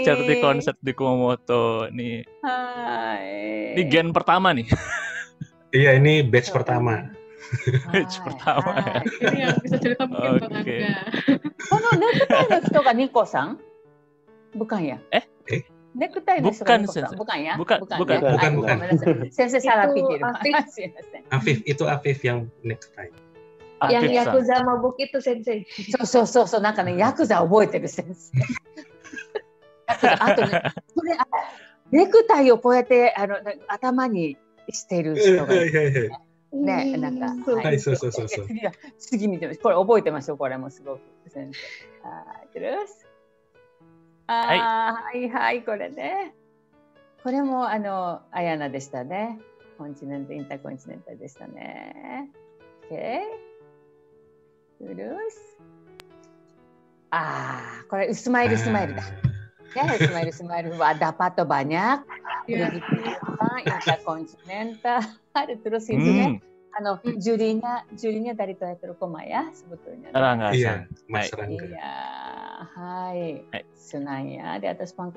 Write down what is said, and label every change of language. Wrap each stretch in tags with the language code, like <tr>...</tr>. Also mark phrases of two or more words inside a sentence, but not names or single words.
<id>Seperti konser di Kumamoto nih. Ini gen pertama nih. Iya, ini batch pertama. Batch pertama. Ini yang bisa cerita mungkin Bang Angga. Niko san? Bukan ya?</id> <ja>Necktieの人</ja> <id>Bukan, bukan, Sensei. bukan ya? Bukan. Sensei salah Itu pikir. Afif. Afif yang necktie. Yang Afif-san. Yakuza mabuk itu Sensei.</id> <ja>そう、なんかね、ヤクザ覚えてる先生。あとね、これネクタイをこうやって頭にしてる人がいるね、なんか。はい、そう。次見てます。これ覚えてますよ、これもすごく先生。はい、これね。これもアヤナでしたね。インターコンチネンタルでしたね。OK。Terus. これスマイルだ。</ja> <id>Ya, smile dapat banyak. Begitu interkontinental. Terus ituね、jurinya dari teater koma ya sebetulnya. Rangga. Iya, Mas Rangga. Iya, hai. Senangnya di atas panggung.</id>